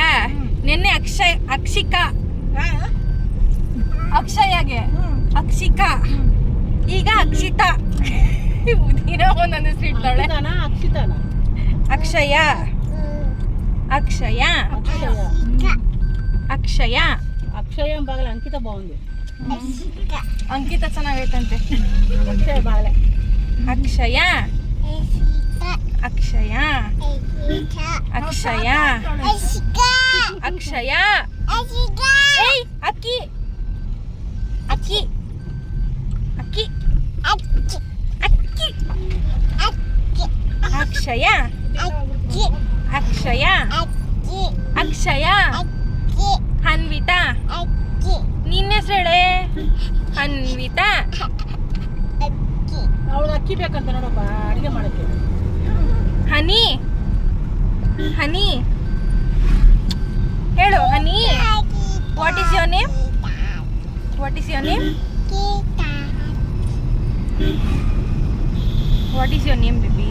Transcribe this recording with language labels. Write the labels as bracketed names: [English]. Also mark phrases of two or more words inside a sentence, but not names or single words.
[Kannada] ನಿನ್ನೆ ಅಕ್ಷಿಕಾ ಅಕ್ಷಯಗೆ ಅಕ್ಷಿಕಾ, ಈಗ ಅಕ್ಷಿತಾ. ದಿನ ಒಂದೊಂದು ಇಡ್ತಾಳೆ. ಅಕ್ಷಯ ಅಕ್ಷಯ ಅಕ್ಷಯ [Telugu] అక్షయ బాగలే అంకిత బాగుంది. [Kannada] అంకిత ಚೆನ್ನಾಗೈತಂತೆ. [Telugu] అక్షయ బాగలే. అక్షయ అక్షయ అక్షయ అక్షయ ఏయ్ అక్కి అక్కి అక్కి అక్కి అక్షయ అక్షయ అక్షయ ಅನ್ವಿತಾ. [Kannada] ನಿನ್ನ ಹೆಸರು ಹೇಳೆ. ಅನ್ವಿತಾ. ಅವಳು ಅಕ್ಕಿ ಬೇಕಂತ ನೋಡಪ್ಪ ಅಡಿಗೆ ಮಾಡಕ್ಕೆ. ಹನಿ ಹನಿ ಹೇಳು. ಹನಿ. [English] What is your name? What is your name? What is your name baby?